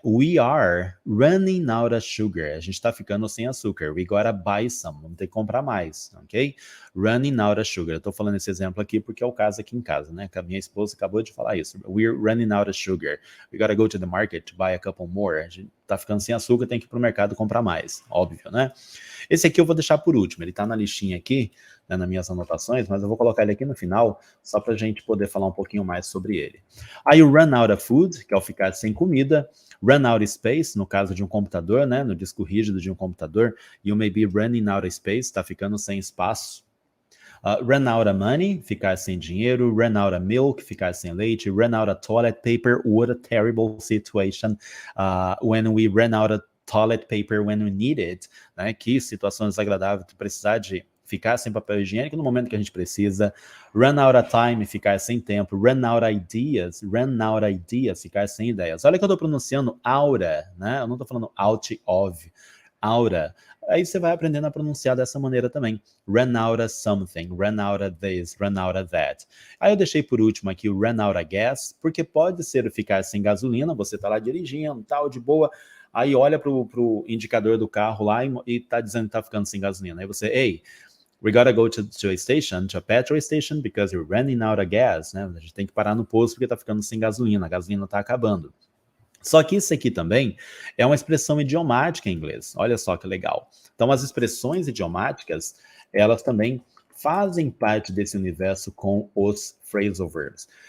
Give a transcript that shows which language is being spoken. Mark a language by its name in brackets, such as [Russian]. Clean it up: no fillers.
[English] We are running out of sugar. [Portuguese] A gente está ficando sem açúcar. [English] We gotta buy some. [Portuguese] Vamos ter que comprar mais, ok? [English] Running out of sugar. [Portuguese] Eu tô falando esse exemplo aqui porque é o caso aqui em casa, né? Que a minha esposa acabou de falar isso. [English] We're running out of sugar. We gotta go to the market to buy a couple more. [Portuguese] A gente tá ficando sem açúcar, tem que ir pro mercado comprar mais. Óbvio, né? Esse aqui eu vou deixar por último. Ele tá na listinha aqui, né, nas minhas anotações, mas eu vou colocar ele aqui no final, só pra gente poder falar um pouquinho mais sobre ele. Aí o run out of food, que é o ficar sem comida. Run out of space, no caso de um computador, né? No disco rígido de um computador. [English] You may be running out of space, [Portuguese] tá ficando sem espaço. [English] Run out of money, [Portuguese] ficar sem dinheiro. [English] Run out of milk, [Portuguese] ficar sem leite. [English] Run out of toilet paper, what a terrible situation. When we run out of toilet paper when we need it, né? [Portuguese] Que situação desagradável, precisar de ficar sem papel higiênico no momento que a gente precisa. [English] Run out of time, [Portuguese] ficar sem tempo. [English] Run out ideas, [Portuguese] ficar sem ideias. Olha que eu tô pronunciando aura, né? Eu não tô falando out of, aura. Aí você vai aprendendo a pronunciar dessa maneira também. [English] Run out of something, run out of this, run out of that. [Portuguese] Aí eu deixei por último aqui o run out of gas, porque pode ser o ficar sem gasolina, você tá lá dirigindo, tal, de boa, aí olha pro indicador do carro lá e tá dizendo que tá ficando sem gasolina. [English] Aí você, hey, we gotta go to a station, to a petrol station, because we're running out of gas, né? [Portuguese] A gente tem que parar no posto porque tá ficando sem gasolina, a gasolina tá acabando. Só que isso aqui também é uma expressão idiomática em inglês. Olha só que legal. Então, as expressões idiomáticas, elas também fazem parte desse universo com os phrasal verbs.